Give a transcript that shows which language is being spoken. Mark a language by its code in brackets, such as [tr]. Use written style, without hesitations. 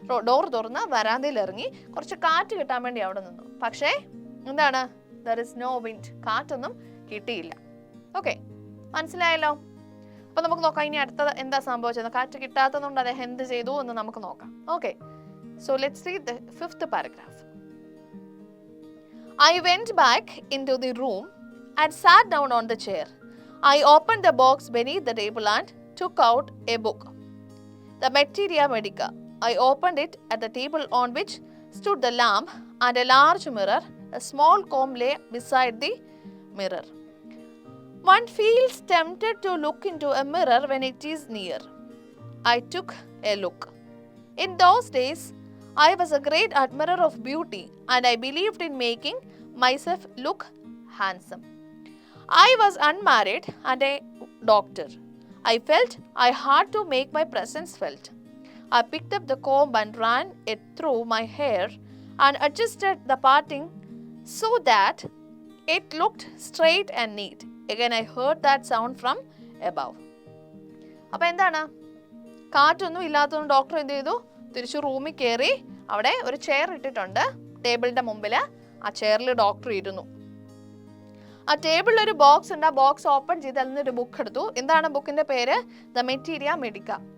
[ml] Door തുറന്ന് വരാന്തയിൽ ഇറങ്ങി കുറച്ച് കാറ്റ് കിട്ടാൻ വേണ്ടി അവിടെ നിന്നു. പക്ഷേ എന്താണ്? [en] There is no wind. [ml] കാറ്റൊന്നും കിട്ടിയില്ല. ഓക്കെ, മനസ്സിലായല്ലോ? അപ്പൊ നമുക്ക് നോക്കാം ഇനി അടുത്തത് എന്താ സംഭവിച്ചത്. കാറ്റ് കിട്ടാത്തതുകൊണ്ട് അദ്ദേഹം എന്ത് ചെയ്തു എന്ന് നമുക്ക് നോക്കാം. [en] Okay, so let's read the 5th paragraph. I went back into the room and sat down on the chair. I opened the box beneath the table and took out a book, the Materia Medica. I opened it at the table on which stood the lamp and a large mirror. A small comb lay beside the mirror. One feels tempted to look into a mirror when it is near. I took a look. In those days, I was a great admirer of beauty and I believed in making myself look handsome. I was unmarried and a doctor. I felt I had to make my presence felt. I picked up the comb and ran it through my hair and adjusted the parting so that it looked straight and neat. Again, I heard that sound from above. [ml] അപ്പോൾ എന്താണ്, കാറ്റൊന്നും ഇല്ലാത്തതുകൊണ്ട് doctor എന്ത് ചെയ്തു, തിരിച്ചു റൂമിൽ കയറി. അവിടെ ഒരു ചെയർ ഇട്ടിട്ടുണ്ട് ടേബിളിൻ്റെ മുമ്പിൽ. ആ ചെയറിൽ ഡോക്ടർ ഇരുന്നു. ആ ടേബിളിൽ ഒരു ബോക്സ് ഉണ്ട്. ആ ബോക്സ് ഓപ്പൺ ചെയ്ത് അതിൽ നിന്നൊരു ബുക്ക് എടുത്തു. എന്താണ് ബുക്കിൻ്റെ പേര്? ദ മെറ്റീരിയ മെഡിക്ക.